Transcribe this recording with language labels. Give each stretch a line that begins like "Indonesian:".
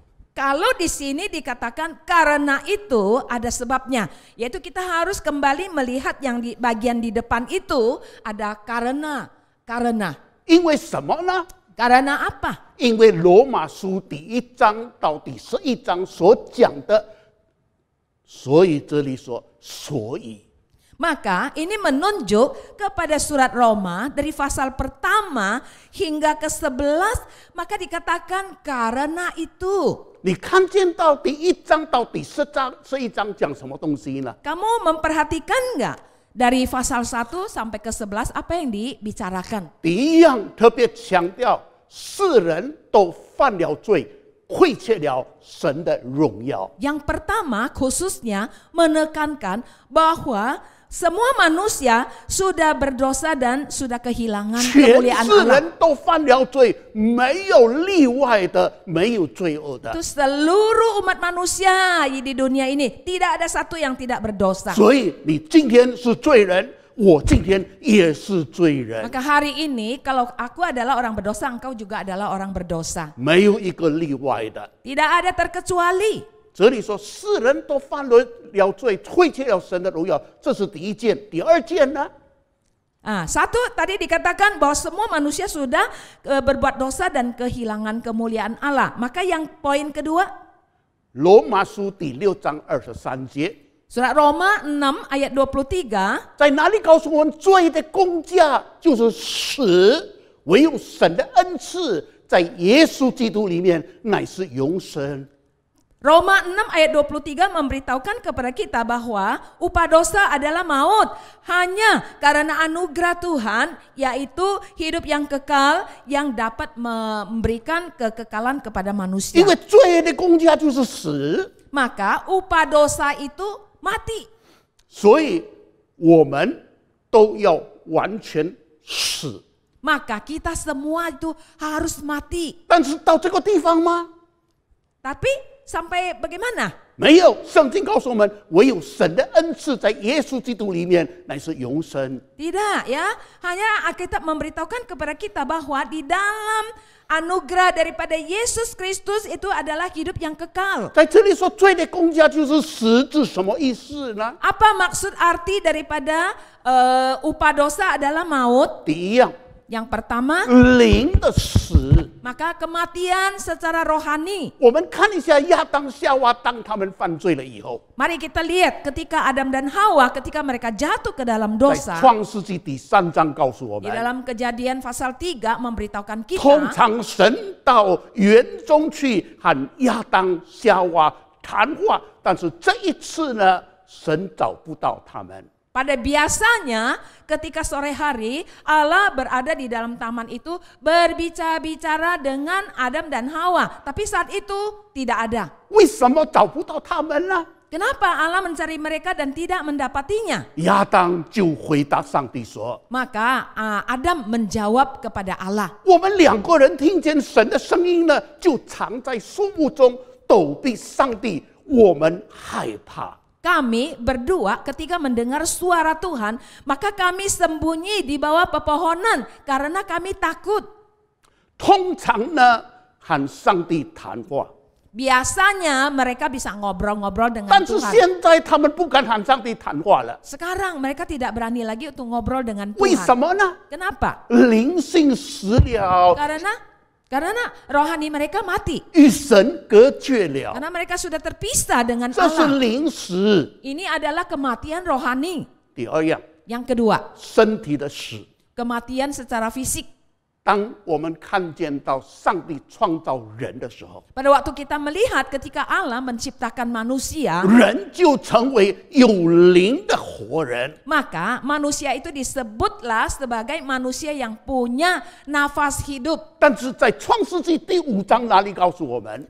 Indonesian: Kalau di sini dikatakan karena itu ada sebabnya, yaitu kita harus kembali melihat yang di bagian di depan itu ada karena.
Chinese: 因为什么呢？
Indonesian: Karena apa?
Chinese: 因为罗马书第1章到第11章所讲的，所以这里说所以。
Indonesian: Maka ini menunjuk kepada surat Roma dari pasal pertama hingga ke-11, maka dikatakan karena itu.
Chinese: 你看见到第1章到第11章讲什么东西呢？
Indonesian: Kamu memperhatikan enggak dari pasal 1 sampai ke-11 apa yang dibicarakan?
Chinese: 第一样特别强调，世人都犯了罪，亏欠了神的荣耀。
Indonesian: Yang pertama khususnya menekankan bahwa semua manusia sudah berdosa dan sudah kehilangan
Chinese: 全
Indonesian: kemuliaan
Chinese: 世
Indonesian: Allah.
Chinese: 人都犯了罪，没有例外的，没有罪恶的。
Indonesian: Itu seluruh umat manusia di dunia ini tidak ada satu yang tidak berdosa.
Chinese: 所以你今天是罪人，我今天也是罪人，
Indonesian: Maka hari ini kalau aku adalah orang berdosa, engkau juga adalah orang berdosa.
Chinese: 没有一个例外的。
Indonesian: Tidak ada terkecuali.
Chinese: 这里说世人都犯了罪，亏欠了神的荣耀，这是第一件。第二件呢？
Indonesian: Satu tadi dikatakan bahwa semua manusia sudah berbuat dosa dan kehilangan kemuliaan Allah. Maka yang poin kedua,
Chinese: 罗马书第6章23节，
Indonesian: surat Roma 6 ayat 23.
Chinese: 在哪里告诉我们罪的工价就是死，唯有神的恩赐在耶稣基督里面乃是永生。
Indonesian: Roma 6 ayat 23 memberitahukan kepada kita bahwa upah dosa adalah maut. Hanya karena anugerah Tuhan, yaitu hidup yang kekal yang dapat memberikan kekekalan kepada
Chinese: 因
Indonesian: manusia.
Chinese: 为罪的工价就是死，
Indonesian: Maka upah dosa itu mati.
Chinese: 所以我们都要完全死。
Indonesian: Maka kita semua itu harus mati.
Chinese: 但是到这个地方吗？
Indonesian: Tapi sampai bagaimana?
Chinese: 没有，圣经告诉我们，唯有神的恩赐在耶稣基督里面乃是永生。
Indonesian: Tidak ya, hanya Alkitab memberitahukan kepada kita bahwa di dalam anugerah daripada Yesus Kristus itu adalah hidup yang kekal.
Chinese: 在这里说罪的工价就是死，是什么意思呢？
Indonesian: Apa maksud arti daripada upah dosa adalah maut?
Chinese: 第一样，
Indonesian: Yang pertama,
Chinese: 灵的死。
Indonesian: maka kematian secara rohani.
Chinese: 我们看一下亚当夏娃，当他们犯罪了以后，
Indonesian: Mari kita lihat ketika Adam dan Hawa ketika mereka jatuh ke dalam
Chinese: 在
Indonesian: dosa.
Chinese: 创世纪第3章告诉我
Indonesian: Di
Chinese: 们，
Indonesian: dalam Kejadian pasal 3 memberitahukan
Chinese: 通
Indonesian: kita
Chinese: 常神到园中去和亚当夏娃谈话，但是这一次呢，神找不到他们。
Indonesian: pada biasanya ketika sore hari Allah berada di dalam taman itu berbicara-bicara dengan Adam dan Hawa. Tapi saat itu tidak ada.
Chinese: 为什么找不到他们呢？
Indonesian: Kenapa Allah mencari mereka dan tidak mendapatinya?
Chinese: 亚当就回答上帝说
Indonesian: Maka Adam menjawab kepada Allah.
Chinese: 我们2个人听见神的声音呢，就藏在树木中躲避上帝，我们害怕。
Indonesian: Kami berdua ketika mendengar suara Tuhan, maka kami sembunyi di bawah pepohonan karena kami takut.
Chinese: 通常呢，和上帝谈话，
Indonesian: Biasanya mereka bisa ngobrol-ngobrol dengan
Chinese: 但是
Indonesian: Tuhan.
Chinese: 现在他们不敢和上帝谈话了。
Indonesian: Sekarang mereka tidak berani lagi untuk ngobrol dengan
Chinese: 为什
Indonesian: Tuhan.
Chinese: 么呢？
Indonesian: Kenapa?
Chinese: 灵性死了，
Indonesian: Karena rohani mereka mati.
Chinese: 与神隔绝了，
Indonesian: Karena mereka sudah terpisah dengan
Chinese: 这是
Indonesian: Allah.
Chinese: 灵死。
Indonesian: Ini adalah kematian rohani.
Chinese: 第二样，
Indonesian: Yang kedua,
Chinese: 身体的死。
Indonesian: kematian secara fisik.
Chinese: 当我们看见到上帝创造人的时候，
Indonesian: Pada waktu kita melihat ketika Allah menciptakan manusia,
Chinese: 人就成为有灵的活人。
Indonesian: maka manusia itu disebutlah sebagai manusia yang punya nafas hidup.
Chinese: 但是在创世纪第5章哪里告诉我们，